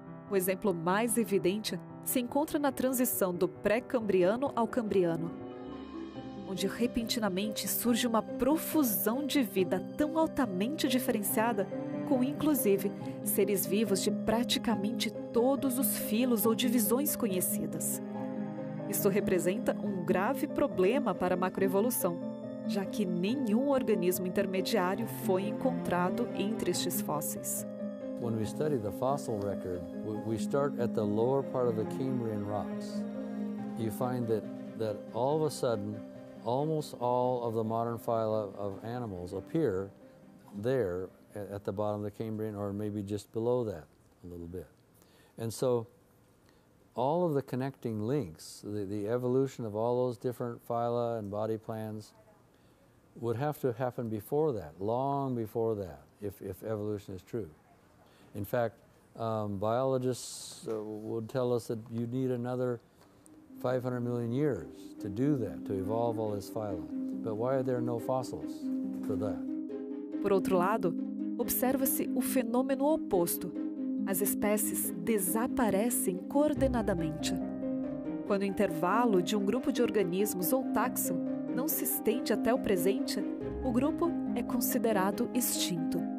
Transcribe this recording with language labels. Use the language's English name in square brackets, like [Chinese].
[Portuguese] O exemplo mais evidente se encontra na transição do pré-cambriano ao cambriano, onde repentinamente surge uma profusão de vida tão altamente diferenciada, com inclusive seres vivos de praticamente todos os filos ou divisões conhecidas. Isso representa um grave problema para a macroevolução, já que nenhum organismo intermediário foi encontrado entre estes fósseis. [English] When we study the fossil record, we start at the lower part of the Cambrian rocks. You find that all of a sudden, almost all of the modern phyla of animals appear there at the bottom of the Cambrian, or maybe just below that a little bit. And so all of the connecting links, the evolution of all those different phyla and body plans would have to happen before that, long before that, if evolution is true. In fact, biologists would tell us that you need another 500 million years to do that, to evolve all this phyla. But why are there no fossils for that? [Portuguese] Por outro lado, observa-se o fenômeno oposto. As espécies desaparecem coordenadamente. Quando o intervalo de um grupo de organismos ou taxon não se estende até o presente, o grupo é considerado extinto.